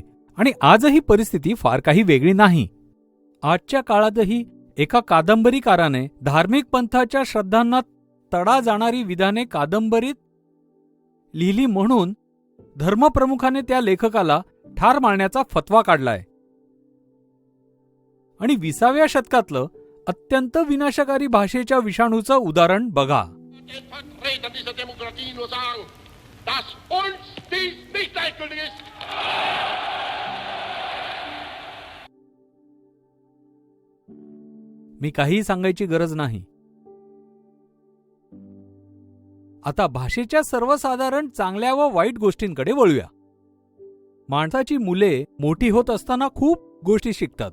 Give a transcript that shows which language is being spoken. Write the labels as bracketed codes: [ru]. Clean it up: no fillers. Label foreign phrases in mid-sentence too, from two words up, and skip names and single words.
[mr] आणि आजही परिस्थिती फार काही वेगळी नाही. आजच्या काळातही एका कादंबरीकाराने धार्मिक पंथाच्या श्रद्धांना तडा जाणारी विधाने कादंबरीत लिहिली म्हणून धर्मप्रमुखाने त्या लेखकाला ठार मारण्याचा फतवा काढलाय. आणि 20व्या शतकातलं अत्यंत विनाशकारी भाषेच्या विषाणूचं उदाहरण बघा. [de] Vertreter dieser Demokratie nur sagen, dass uns dies nicht gleichgültig ist. [mr] मी काहीही सांगायची गरज नाही. आता भाषेच्या सर्वसाधारण चांगल्या व वाईट गोष्टींकडे वळूया. माणसाची मुले मोठी होत असताना खूप गोष्टी शिकतात.